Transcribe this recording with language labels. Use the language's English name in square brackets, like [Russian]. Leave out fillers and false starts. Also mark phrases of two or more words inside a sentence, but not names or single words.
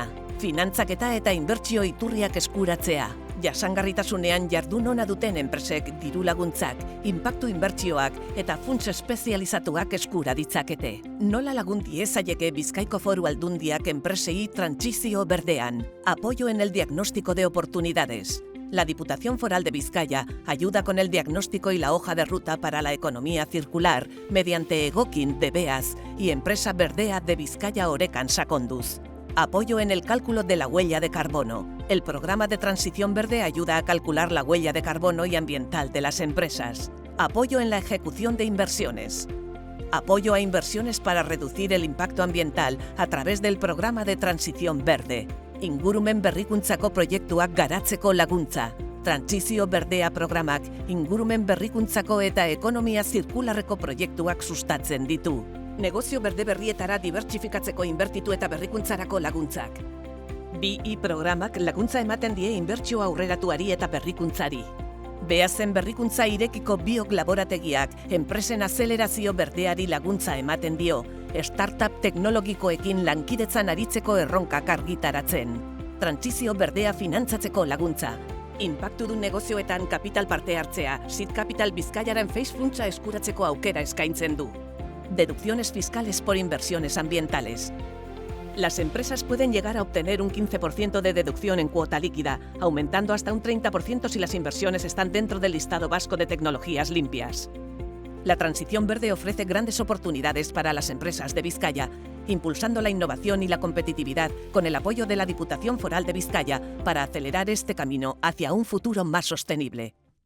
[Basque] Finantzaketa eta inbertsio iturriak eskuratzea. Jasangarritasunean jardun ona duten enpresek diru laguntzak, inpaktu inbertsioak eta funts espezializatuak eskura ditzakete. Nola lagun diezaieke Bizkaiko Foru Aldundiak enpresei trantsizio berdean? [Spanish] Apoyo en el diagnóstico de oportunidades. La Diputación Foral de Vizcaya ayuda con el diagnóstico y la hoja de ruta para la economía circular mediante Egokin de Beas y Empresa Berdea de Vizcaya Orekan Sakonduz. Apoyo en el cálculo de la huella de carbono. El programa de transición verde ayuda a calcular la huella de carbono y ambiental de las empresas. Apoyo en la ejecución de inversiones. Apoyo a inversiones para reducir el impacto ambiental a través del programa de transición verde. [Basque] Ingurumen berrikuntzako proiektuak garatzeko laguntza. Trantsizio berdea programak ingurumen berrikuntzako eta ekonomia zirkularreko proiektuak sustatzen ditu. Negozio berde berrietara dibertsifikatzeko inbertitu eta berrikuntzarako laguntzak. BI programak laguntza ematen die inbertsio aurreratuari eta berrikuntzari. Beazen berrikuntza irekiko biok laborategiak enpresen azelerazio berdeari laguntza ematen dio, startup teknologikoekin lankidetzan aritzeko erronkak argitaratzen. Trantsizio berdea finantzatzeko laguntza. Inpaktu du negozioetan kapital parte hartzea, Seed Capital Bizkaiaren Face funtsa eskuratzeko aukera eskaintzen du. [Spanish] Deducciones fiscales por inversiones ambientales. Las empresas pueden llegar a obtener un 15% de deducción en cuota líquida, aumentando hasta un 30% si las inversiones están dentro del listado vasco de tecnologías limpias. La transición verde ofrece grandes oportunidades para las empresas de Vizcaya, impulsando la innovación y la competitividad con el apoyo de la Diputación Foral de Vizcaya para acelerar este camino hacia un futuro más sostenible.